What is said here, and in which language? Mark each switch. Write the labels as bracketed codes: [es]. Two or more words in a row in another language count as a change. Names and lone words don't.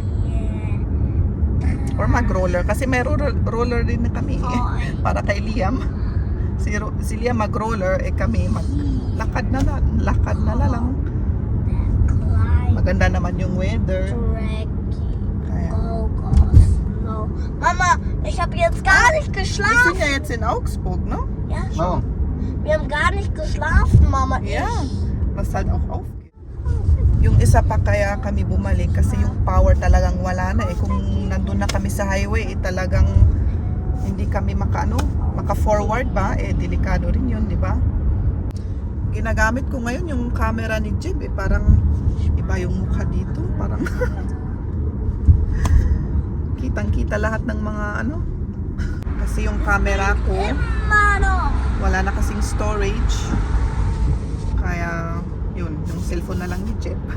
[tl] Or mag-roller kasi may roller din na kami para kay Liam. Si Liam mag-roller, kami maglakad na lang. Maganda naman yung weather. Kaya Mama, [de] ich habe jetzt gar nicht wir geschlafen. sind ja jetzt in Augsburg, no? Ja, [tl] Oo. [de] wir haben gar nicht geschlafen, Mama. Ja, was halt auch aufgeht. [tl] Yung isa pa kaya kami bumalik kasi yung power talagang wala na kung nandun na kami sa highway talagang hindi kami maka-forward ba, delikado rin yun, di ba? Ginagamit ko ngayon yung camera ni Jeb, parang iba yung mukha dito, parang kitang-kita lahat ng mga kasi yung camera ko wala na kasing storage, kaya yun, yung cellphone na lang ni Jeb.